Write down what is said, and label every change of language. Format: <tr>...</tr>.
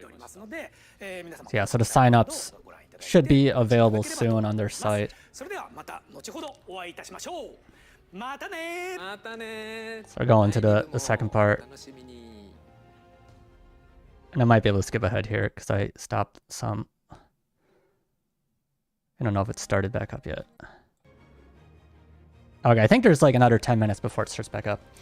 <en>So yeah, so the signups should be available soon on their site.</en> <ja>それではまた後ほどお会いいたしましょう。またね。またね。</ja> <en>So we're going to the second part.</en> <ja>楽しみに。</ja> <en>And I might be able to skip ahead here because I stopped some. I don't know if it started back up yet. Okay, I think there's like another 10 minutes before it starts back up.</en>